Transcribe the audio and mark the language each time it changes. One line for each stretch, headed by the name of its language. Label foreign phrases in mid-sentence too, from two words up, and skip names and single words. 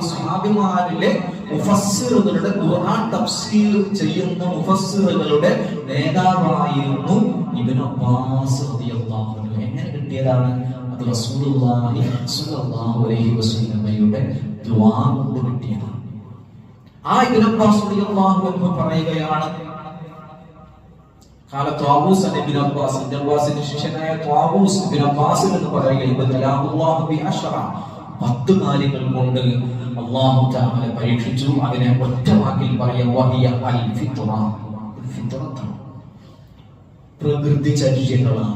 Malayalam: സ്വഹാബിമാരിലെ മുഫസ്സിറുകളുടെ ഖുർആൻ തഫ്സീർ ചെയ്യുന്ന മുഫസ്സിറുകളുടെ നേതാവായിരുന്നു ഇബ്നു അബ്ബാസ്
Arabic: رضي الله عنه.
Malayalam: എങ്ങനെ കിട്ടിയതാണ്? അത്
Arabic: رسول الله صلى الله عليه
Malayalam: വസല്ലമയുടെ ദുആ കൊണ്ട് കിട്ടിയതാണ്. ആ ഇബ്നു അബ്ബാസ്
Arabic: رضي الله عنه
Malayalam: പറയുകയാണ്,
Arabic: قال طاووس ابن عباس
Malayalam: ജവാസിന്റെ ശിഷ്യനായ ത്വാവൂസ് ഇബ്നു അബ്ബാസ് എന്ന് പറയുകയാണ്, അല്ലാഹു ബിഅശ്റ 10 കാര്യങ്ങൾ കൊണ്ട്
Arabic: الله تعالى
Malayalam: പരീക്ഷിച്ചു. അതിനെ ഒറ്റ വാക്കിൽ പറയാം,
Arabic: وهي الفطرة.
Malayalam: ഫിത്റത്താണ്, പ്രകൃതി ചര്യകളാണ്.